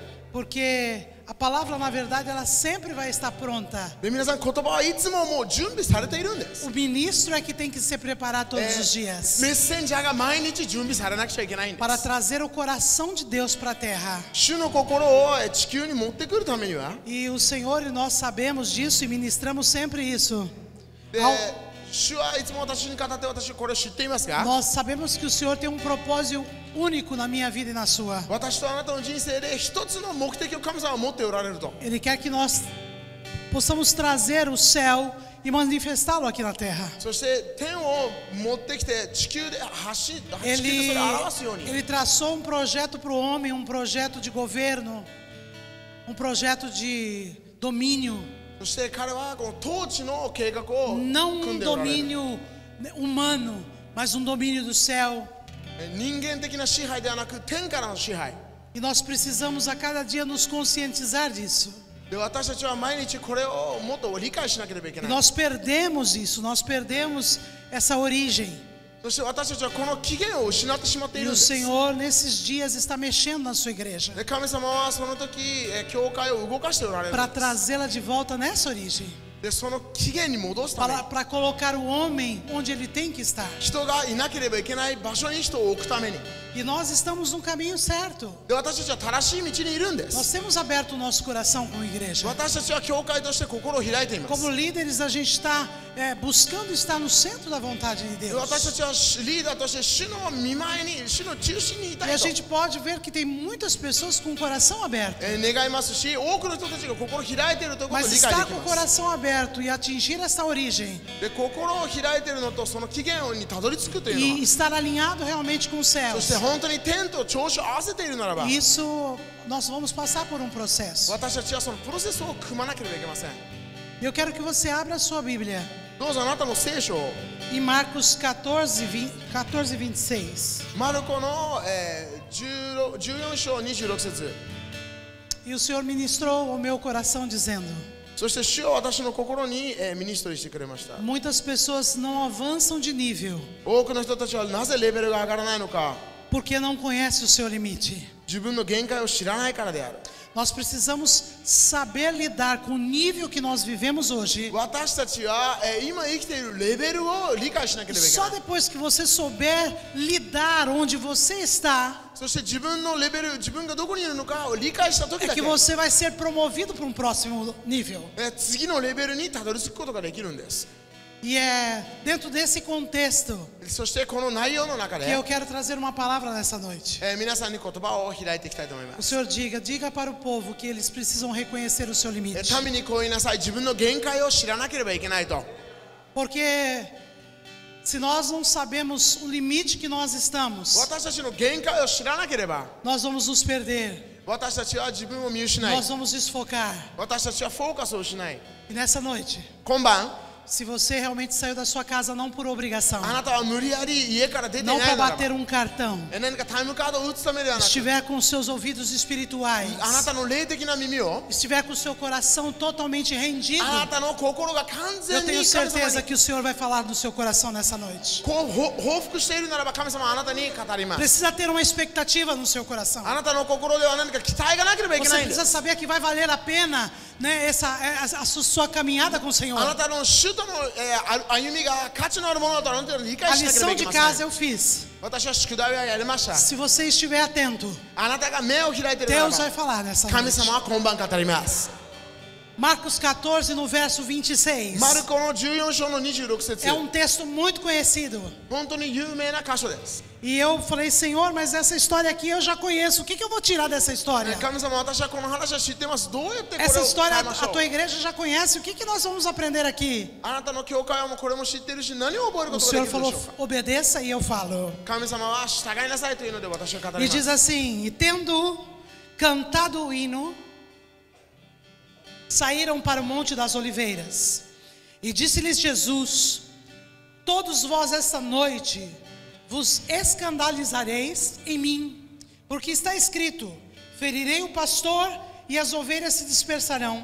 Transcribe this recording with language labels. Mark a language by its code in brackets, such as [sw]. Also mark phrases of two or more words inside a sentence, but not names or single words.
[pt] Porque a palavra, na verdade, ela sempre vai estar pronta. [ja] で皆さん言葉はいつももう準備されているんです [pt] O ministro é que tem que se preparar todos os dias [ja] メッセンジャーが毎日準備されなくちゃいけないんで [pt] para [ja] す [pt] trazer o coração de Deus para a terra. [ja] 主の心を地球に持ってくるためには [pt] E o Senhor e nós sabemos disso e ministramos sempre isso. [ja] で主はいつも私に語って私はこれを知っていますが [pt] Nós sabemos que o Senhor tem um propósito único na minha vida e na sua. [ja] 私とあなたの人生で一つの目的を神様は持っておられると [pt] Ele quer que nós possamos trazer o céu e manifestá-lo aqui na terra. [ja] そして天を持ってきて地球で地球でそれを表すように [pt] Ele traçou um projeto para o homem, um projeto de governo, um projeto de domínio, [ja] そして彼はこの統治の計画を [pt] não [ja] 組ん [pt] um [ja] でおられる [pt] domínio humano, mas um domínio do céu. [ja] 人間的な支配ではなく天からの支配 [pt] E nós precisamos a cada dia nos conscientizar disso. [ja] で私たちは毎日これをもっと理解しなければいけ [pt] E [ja] ない [pt] nós perdemos isso, nós perdemos essa origem. [ja] そして私たちはこの起源を失ってしまってい [pt] E [ja] るん [pt] o [ja] です [pt] Senhor, nesses dias, está mexendo na sua igreja [ja] で神様はその時教会を動かしておられるん [pt] para [ja] です [pt] trazê-la de volta nessa origem, [ja] でその起源に戻すために [pt] para colocar o homem onde ele tem que estar. [ja] 人がいなければいけない場所に人を置くために [pt] E nós estamos no caminho certo. [ja] で私たちは正しい道にいるんで [pt] Nós [ja] す [pt] temos aberto o nosso coração como igreja. [ja] 私たちは教会として心を開いています [pt] Como líderes, a gente está buscando estar no centro da vontade de [ja] で [pt] Deus. [ja] 私たちはリーダーとして主の見前に主の中心にいた [pt] E a [ja] いと [pt] gente pode ver que tem muitas pessoas com o coração aberto. [ja] 願いますし多くの人たちが心を開いているということを [pt] Mas [ja] 理解 [pt] estar [ja] でき [pt] com o [ja] ます [pt] coração aberto e atingir essa origem [ja] で心を開いているのとその起源にたどり着くというの [pt] e [ja] は [pt] estar alinhado realmente com os [ja] そ [pt] céus, [ja] して本当に天と調子を合わせているならば [pt] isso nós vamos passar por um processo. [ja] 私たちはそのプロセスを組まなければいけません [pt] Eu quero que você abra a sua Bíblia [ja] どうぞあなたの聖書を [pt] em Marcos 14, 26. [ja] マルコの、14章26節 [pt] E o Senhor ministrou ao meu coração dizendo: [ja] そして主は私の心にミニストリーしてくれました。 [pt] Muitas pessoas não avançam de nível [ja] 多くの人たちはなぜレベルが上がらないのか、 [pt] porque não conhece o seu limite. [ja] 自分の限界を知らないからである。 [pt] Nós precisamos saber lidar com o nível que nós vivemos hoje. [ja] 私たちは今生きているレベルを理解しなければいけな [pt] Só [ja] い。 [pt] depois que você souber lidar onde você está, [ja] そして自分のレベル、自分がどこにいるのかを理解した時 [pt] é [ja] だ [pt] que [ja] け [pt] você vai ser promovido para um próximo nível. [ja] 次のレベルにたどり着くことができるんです。 [pt] E é dentro desse contexto [ja] そしてこの内容の中 [pt] que [ja] で [pt] eu quero trazer uma palavra nessa noite. [ja] 皆さんに言葉を開いていきたいと思いま [pt] O [ja] す。 [pt] Senhor diga para o povo que eles precisam reconhecer o seu limite. [ja] 民にこう言いなさい。自分の限界を知らなければいけないと。 [pt] Porque se nós não sabemos o limite que nós estamos, [ja] 私たちの限界を知らなければ [pt] nós vamos nos perder, [ja] 私たちは自分を見失い、 [pt] nós vamos desfocar. [ja] 私たちはフォーカスを失い、 [pt] E nessa noite, [ja] 今晩 [pt] se você realmente saiu da sua casa não por obrigação, [ja] あなたは無理やり家から出てい [pt] não [ja] ない [pt] para [ja] ならば [pt] bater um cartão, [ja] 何かタイムカードを打つためではなく、 [pt] estiver com seus ouvidos espirituais, [ja] あなたの霊的な耳を、 [pt] estiver com seu coração totalmente rendido, [ja] あなたの心が完 [pt] eu [ja] 全 [pt] tenho [ja] に神様 [pt] certeza [ja] に [pt] que o Senhor vai falar no seu coração nessa noite. [ja] こう報復しているならば、神様はあなたに語ります。 [pt] Precisa ter uma expectativa no seu coração. [ja] あなたの心では何か期待がなければいけ [pt] Você [ja] ないんで [pt] precisa [ja] す。 [pt] saber que vai valer a pena, né, a sua caminhada com o [ja] あ [pt] Senhor. [ja] なたの主との歩みが価値のあるものだとあなたは理 [pt] A [ja] 解しなければ [pt] lição [ja] いけ [pt] de [ja] ま [pt] casa [ja] せん。 [pt] eu fiz. [ja] 私は宿題をやりました。 [pt] Se você estiver atento, [ja] あなたが目を開いているなら [pt] Deus vai [ja] ば、 [pt] falar nessa [ja] 神 [pt] noite. [ja] 様は今晩語ります。 [pt] Marcos 14, no verso 26. [ja] マルコの14章の26節 [pt] É um texto muito conhecido. [ja] 本当に有名な箇所です。 [pt] E eu falei, Senhor, mas essa história aqui eu já conheço. O que eu vou tirar dessa história? [ja] 神様、私はこの話は知ってます。どうやってこれ [pt] Essa [ja] を [pt] história [ja] 変えまし [pt] a [ja] ょう。 [pt] tua igreja já conhece. O que nós vamos aprender aqui? [ja] あなたの教会はもうこれも知っているし、何を覚えるこ [pt] O [ja] とがで [pt] Senhor [ja] きるで [pt] falou, [ja] しょうか。 [pt] obedeça, e eu falo. [ja] 神様は従いなさいというので私は語 [pt] E [ja] りま [pt] diz [ja] す。 [pt] assim: e tendo cantado o hino, saíram para o Monte das Oliveiras. E disse-lhes Jesus: todos vós esta noite vos escandalizareis em mim, porque está escrito: ferirei o pastor e as ovelhas se dispersarão.